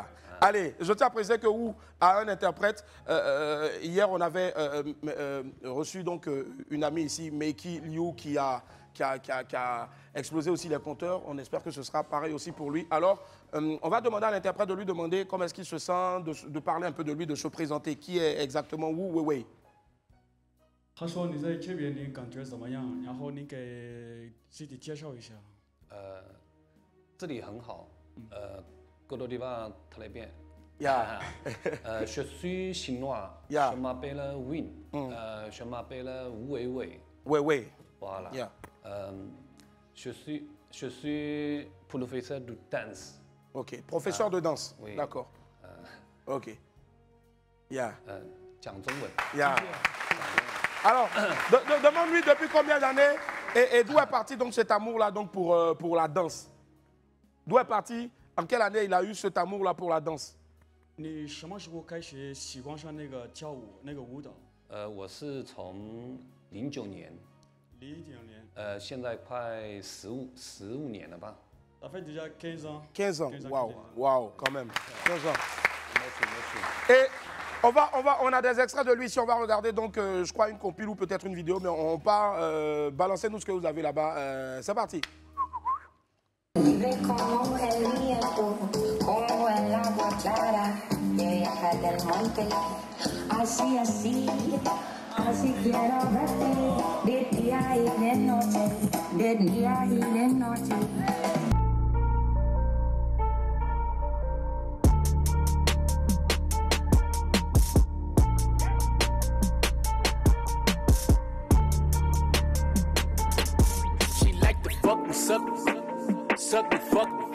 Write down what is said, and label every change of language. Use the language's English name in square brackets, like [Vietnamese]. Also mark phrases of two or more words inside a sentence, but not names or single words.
[French] Allez, je tiens à préciser que Wu a un interprète. Hier, on avait reçu donc une amie ici, Meiki Liu, qui a explosé aussi les compteurs. On espère que ce sera pareil aussi pour lui. Alors, on va demander à l'interprète de lui demander comment est-ce qu'il se sent, de parler un peu de lui, de se présenter. Qui est exactement Wu Weiwei? [Chinese] 他说你在这边你感觉怎么样？然后你给自己介绍一下。这里很好。各个地方特别 bien. Yeah. [French] Je suis chinois. Yeah. Je m'appelle Win. Je m'appelle Wu Weiwei. Weiwei. Voilà. Yeah. Je suis professeur de danse. Ok. Professeur de danse. Oui. D'accord. Ok. Yeah. [Chinese] 讲中文. [French] Yeah. Alors, demande-lui depuis combien d'années et d'où est parti donc cet amour-là donc pour la danse? D'où est parti? En quelle année il a eu cet amour-là pour la danse? [Chinese] 你什么时候开始喜欢上那个跳舞那个舞蹈？我是从09年。 09年。现在快15年了吧。 [French] Ça fait déjà 15 ans. 15 ans. Waouh, waouh, quand même. 15 ans. Merci. Et on a des extraits de lui. Si on va regarder donc, je crois une compile ou peut-être une vidéo, mais on part balancer nous ce que vous avez là-bas. C'est parti. [Spanish] Como el viento, como el agua clara que viaja del monte. Así, así, así quiero verte de día y de noche, de día y de noche. [English] She like to fuck me, suck me, fuck me.